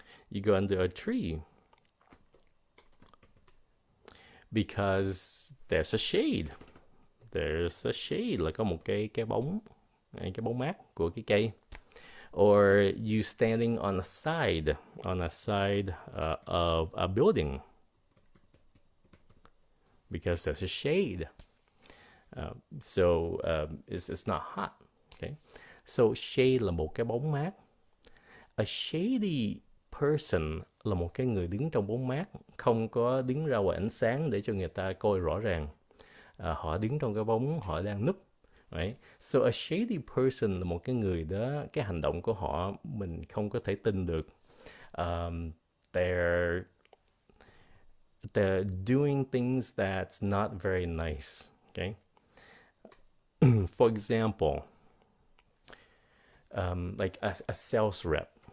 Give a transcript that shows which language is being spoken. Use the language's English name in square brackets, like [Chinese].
[English] You go under a tree because there's a shade. There's a shade [Vietnamese] là có một cái bóng mát của cái cây. [English] Or you standing on a side of a building because there's a shade. So it's not hot. Okay. [Vietnamese] So shade là một cái bóng mát. [English] A shady person [Vietnamese] là một cái người đứng trong bóng mát, không có đứng ra ngoài ánh sáng để cho người ta coi rõ ràng. Họ đứng trong cái bóng, họ đang núp. Right? [English] So a shady person [Vietnamese] là một cái người đó, cái hành động của họ mình không có thể tin được. [English] They're doing things that's not very nice. Okay. For example, like a sales rep.